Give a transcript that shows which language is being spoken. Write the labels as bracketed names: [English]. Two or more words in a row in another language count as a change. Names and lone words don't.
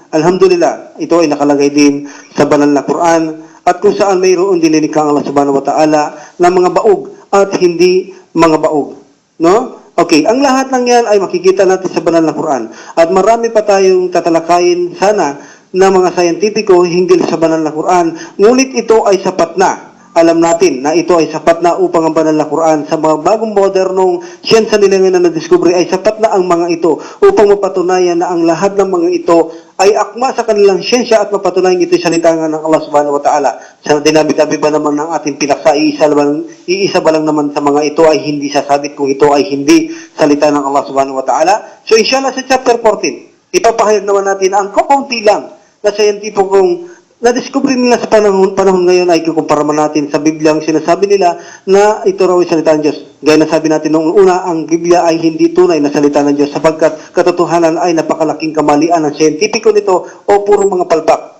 [Filipino] Alhamdulillah, ito ay nakalagay din sa banal na Quran at kung saan mayroon din linikha ang [Arabic] الله سبحانه وتعالى [Filipino] ng mga baog at hindi mga baog. No? Okay, ang lahat ng yan ay makikita natin sa banal na Quran at marami pa tayong tatalakayin sana na mga scientifico hinggil sa banal na Quran, ngunit ito ay sapat na. Alam natin na ito ay sapat na upang ang banal na Quran sa mga bagong modernong siyensa nila ngayon na na-discover ay sapat na ang mga ito upang mapatunayan na ang lahat ng mga ito ay akma sa kanilang siyensya at mapatunayan ito sa salita ng [Arabic] الله سبحانه وتعالى. [Filipino] Sa dinami-dami ba naman ng ating pinaksa, iisa ba lang naman sa mga ito ay hindi sasabit kung ito ay hindi salita ng [Arabic] الله سبحانه وتعالى. [Filipino] So inshallah sa chapter 14, ipapahayag naman natin ang kaunti lang na scientificong na-discover nila sa panahon ngayon ay kukumpara natin sa Biblia ang sinasabi nila na ito raw ay salita ng Diyos. Gaya na sabi natin noong una, ang Biblia ay hindi tunay na salita ng Diyos sapagkat katotohanan ay napakalaking kamalian ng siyentipiko nito o puro mga palpak.